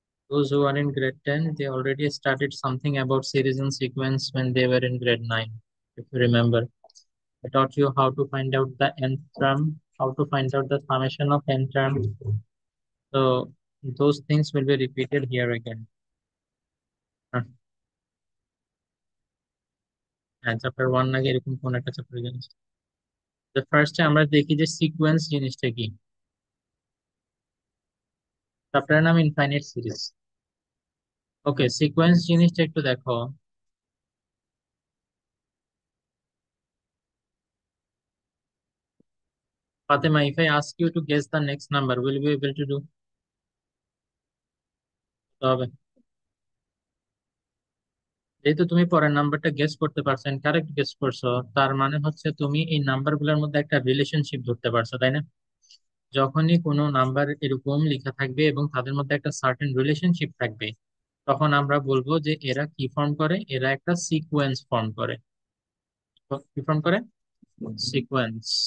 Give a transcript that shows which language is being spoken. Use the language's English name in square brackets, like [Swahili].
[English] Those who are in grade 10, they already started something about series and sequence when they were in grade 9. If you remember, I taught you how to find out the nth term, how to find out the summation of n terms. So those things will be repeated here again. [Bangla] হ্যাঁ, chapter 1 নাকি এরকম কোন একটা chapter জিনিস। তো ফার্স্টে আমরা দেখি যে সিকোয়েন্স জিনিসটা কি। চ্যাপ্টারের নাম ইনফাইনাইট সিরিজ। ওকে, সিকোয়েন্স জিনিসটা একটু দেখো। [English] Fatima, if I ask you to guess the next number, will you be able to do? [Bangla] তবে যেহেতু তুমি পরের নাম্বারটা গেস করতে পারছো, কারেক্ট গেস করছো, তার মানে হচ্ছে তুমি এই নাম্বারগুলোর মধ্যে একটা রিলেশনশিপ ধরতে পারছো, তাই না? যখনই কোনো নাম্বার এরকম লেখা থাকবে এবং তাদের মধ্যে একটা সার্টেন রিলেশনশিপ থাকবে, তখন আমরা বলবো যে এরা কি ফর্ম করে, এরা একটা সিকোয়েন্স ফর্ম করে। তো কি ফর্ম করে? সিকোয়েন্স।